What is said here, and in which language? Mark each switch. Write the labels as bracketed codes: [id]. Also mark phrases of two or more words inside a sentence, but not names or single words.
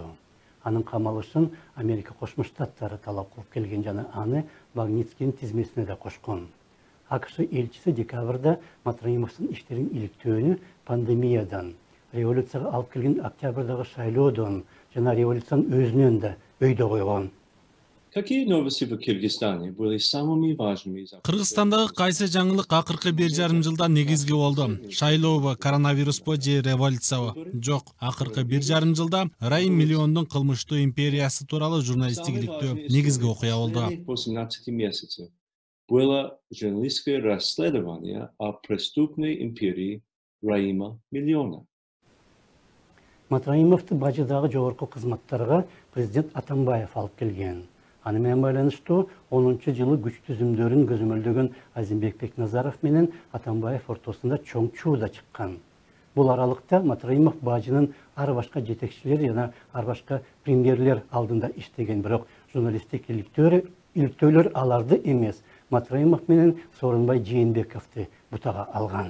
[ky] Анын камалышын Америка Кошмо Штаттары талап кылып келген жана аны Магнитскийдин тизмесине да кошкон. АКШ элчиси декабрда Матраимовдун иштерин иликтөөнү пандемиядан, революцияга алып келген октябрдагы шайлоодон жана революциянын өзүнөн да өйдө койгон. [ru] Какие новости в Кыргызстане были самыми важными? [ky] Кыргызстандагы кайсы жаңылык акыркы 1,5 жылда негизги болду? Шайлообу, коронавируспу же революциябы? Жок, акыркы 1,5 жылда Раим Миллиондун кылмыштуу империясы тууралуу журналисттик иликтөө негизги окуя болду. [ru] 18 месяцев было журналистское расследование о преступной империи Раима Миллиона. [ky] Матраимовду бажыдагы жогорку кызматтарга президент Атамбаев алып келген. Аны менен байланыштуу 10-жылы күч түзүмдөрүн көзөмөлдөгөн Азимбек Бекназаров менен Атамбаев ортосунда чоң чуу да чыккан. Бул аралыкта Матраимов бажынын ар башка жетекчилер жана ар башка премьерлер алдында иштеген, бирок журналисттик иликтөөлөр аларды эмес, Матраимов менен Сооронбай Жээнбековду бутага алган.